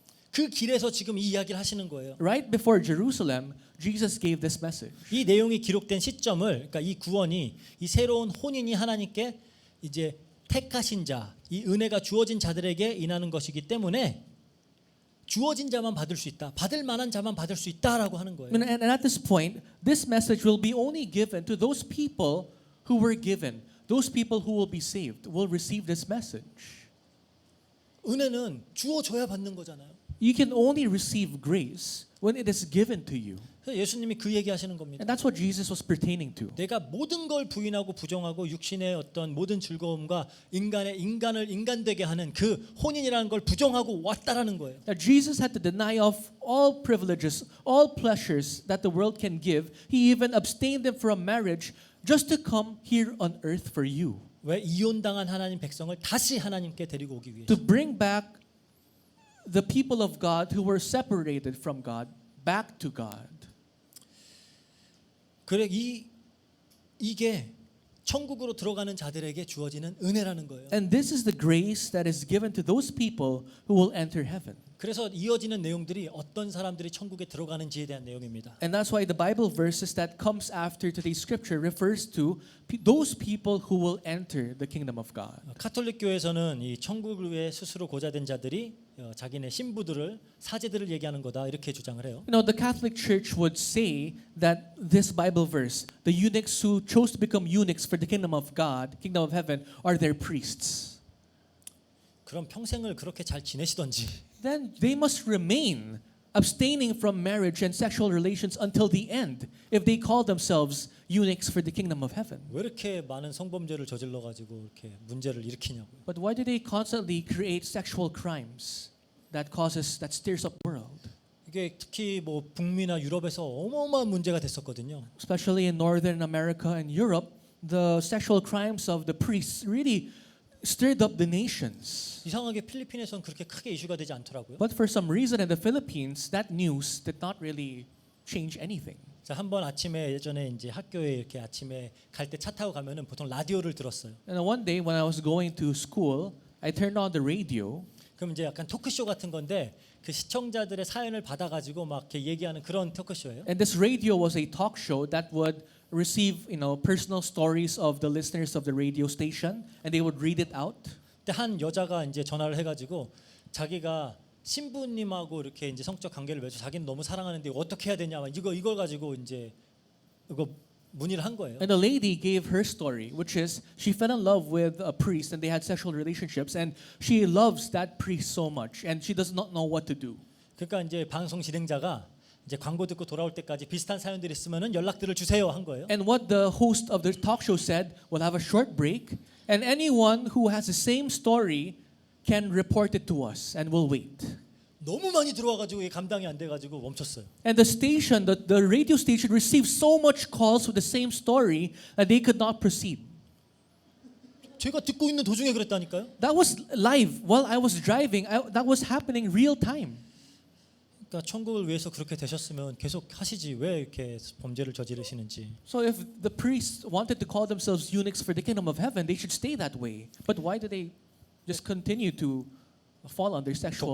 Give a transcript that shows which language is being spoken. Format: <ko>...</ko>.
<ko>그 길에서 지금 이 이야기를 하시는 거예요.</ko> <en>Right before Jerusalem, Jesus gave this message.</en> <ko>이 내용이 기록된 시점을, 그러니까 이 구원이, 이 새로운 혼인이 하나님께 이제 택하신 자, 이 은혜가 주어진 자들에게 인하는 것이기 때문에 주어진 자만 받을 수 있다, 받을 만한 자만 받을 수 있다라고 하는 거예요.</ko> <en>And at this point, this message will be only given to those people who were given. Those people who will be saved will receive this message.</en> <ko>은혜는 주어져야 받는 거잖아요.</ko> <en>You can only receive grace when it is given to you.</en> <ko>그래서 예수님이 그 얘기하시는 겁니다.</ko> <en>And that's what Jesus was pertaining to.</en> <ko>내가 모든 걸 부인하고 부정하고 육신의 어떤 모든 즐거움과 인간을 인간되게 하는 그 혼인이라는 걸 부정하고 왔다라는 거예요.</ko> <en>That Jesus had to deny of all privileges, all pleasures that the world can give. He even abstained them from marriage just to come here on earth for you.</en> <ko>왜 이혼당한 하나님 백성을 다시 하나님께 데리고 오기 위해서.</ko> <en>To bring back the people of God who were separated from God back to God.</en> <ko>그래 이게 천국으로 들어가는 자들에게 주어지는 은혜라는 거예요.</ko> <en>And this is the grace that is given to those people who will enter heaven.</en> <ko>그래서 이어지는 내용들이 어떤 사람들이 천국에 들어가는지에 대한 내용입니다.</ko> <en>And that's why the Bible verses that comes after today's scripture refers to those people who will enter the kingdom of God.</en> <ko>카톨릭 교회에서는 이 천국을 위해 스스로 고자된 자들이 자기네 신부들을 사제들을 얘기하는 거다 이렇게 주장을 해요.</ko> <en>You know, the Catholic Church would say that this Bible verse, the eunuchs who chose to become eunuchs for the kingdom of God, kingdom of heaven, are their priests.</en> <ko>그럼 평생을 그렇게 잘 지내시던지</ko> <en>Then they must remain abstaining from marriage and sexual relations until the end if they call themselves eunuchs for the kingdom of heaven?</en> <ko>왜 이렇게 많은 성범죄를 저질러 가지고 이렇게 문제를 일으키냐고요.</ko> <en>But why do they constantly create sexual crimes that stirs up the world?</en> <ko>이게 특히 뭐 북미나 유럽에서 어마어마한 문제가 됐었거든요.</ko> <en>Especially in Northern America and Europe, the sexual crimes of the priests really stirred up the nations.</en> <ko>이상하게 필리핀에서는 그렇게 크게 이슈가 되지 않더라고요.</ko> <en>But for some reason in the Philippines, that news did not really change anything.</en> <ko>자, 한번 아침에 예전에 이제 학교에 이렇게 아침에 갈 때 차 타고 가면은 보통 라디오를 들었어요.</ko> <en>And one day when I was going to school, I turned on the radio.</en> <ko>그럼 이제 약간 토크쇼 같은 건데 그 시청자들의 사연을 받아가지고 막 이렇게 얘기하는 그런 토크쇼예요.</ko> <en>And this radio was a talk show that would receive, personal stories of the listeners of the radio station, and they would read it out.</en> <ko>근데 한 여자가 이제 전화를 해가지고 자기가 신부님하고 이렇게 이제 성적 관계를 맺어 자기는 너무 사랑하는데 어떻게 해야 되냐 막 이걸 가지고 이제 이거 문의를 한 거예요.</ko> <en>And the lady gave her story, which is she fell in love with a priest and they had sexual relationships, and she loves that priest so much, and she does not know what to do.</en> <ko>그러니까 이제 방송 진행자가 이제 광고 듣고 돌아올 때까지 비슷한 사연들이 있으면은 연락들을 주세요 한 거예요.</ko> <en>And what the host of the talk show said, we'll have a short break, and anyone who has the same story can report it to us, and we'll wait.</en> <ko>너무 많이 들어와가지고 이게 감당이 안 돼가지고 멈췄어요.</ko> <en>And the station, the radio station, received so much calls with the same story that they could not proceed.</en> <ko>제가 듣고 있는 도중에 그랬다니까요.</ko> <en>That was live while I was driving. That was happening real time.</en> <ko>그러니까 천국을 위해서 그렇게 되셨으면 계속 하시지 왜 이렇게 범죄를 저지르시는지.</ko> <en>So if the priests wanted to call themselves eunuchs for the kingdom of heaven, they should stay that way. But why do they just continue to fall under sexual,</en>